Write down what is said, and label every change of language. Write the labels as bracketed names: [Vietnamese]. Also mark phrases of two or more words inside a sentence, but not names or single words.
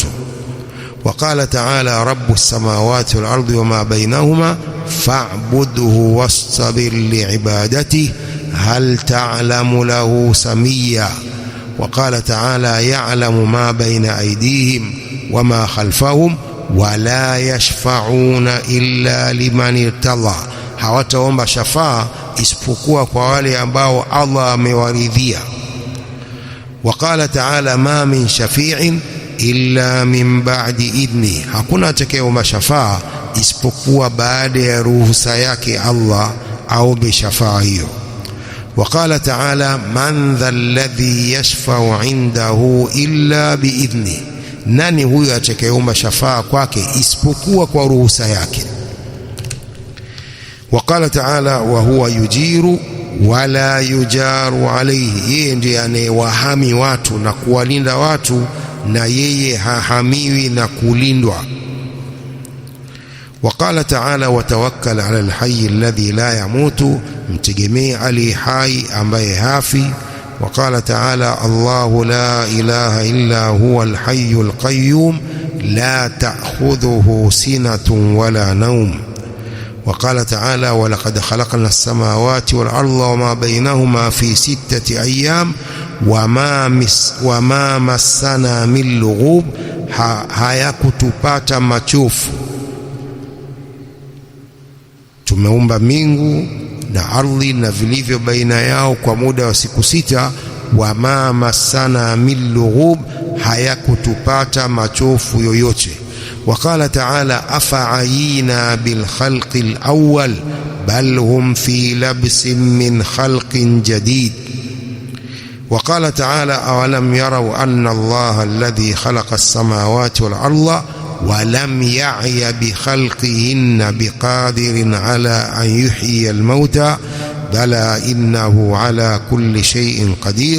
[Arabic] وقال تعالى رب السماوات والأرض وما بينهما فاعبده واصطبر لعبادته هل تعلم له سميا. وقال تعالى يعلم ما بين أيديهم وما خلفهم ولا يشفعون إلا لمن ارتضى. [Swahili] hawataomba shafaa isipokuwa kwa wale ambao Allah amewaridhia. [Arabic] وقال تعالى ما من شفيع إلا من بعد إذنه. [Swahili] hakuna atakayeomba shafaa isipokuwa baada ya ruhusa yake Allah au bishafaa hiyo. [Arabic] وقال تعالى من ذا الذي يشفع عنده إلا بإذنه. [Swahili] nani huyo atakayeomba shafaa kwake isipokuwa kwa ruhusa yake. [Arabic] وقال تعالى وهو يجير ولا يجار عليه. [Swahili] yeye ndiye anayewahami watu na kuwalinda watu na yeye hahamiwi na kulindwa. [Arabic] وقال تعالى وتوكل على الحي الذي لا يموت. [Swahili] mtegemee ali hai ambaye hafi. [Arabic] وقال تعالى الله لا إله إلا هو الحي القيوم لا تأخذه سنة ولا نوم. وقال تعالى ولقد خلقنا السماوات والأرض وما بينهما في 6 أيام وما مسنا من لغوب. [Swahili] hayakutupata machofu. Tumeumba mbingu na ardhi na vilivyo baina yao kwa muda wa siku 6. [Arabic] وما مسنا من لغوب, [Swahili] hayakutupata machofu yoyote. [Arabic] وقال تعالى أفعيينا بالخلق الأول بل هم في لبس من خلق جديد. وقال تعالى أولم يروا أن الله الذي خلق السماوات والأرض ولم يعي بخلقهن بقادر على أن يحيي الموتى بلى إنه على كل شيء قدير.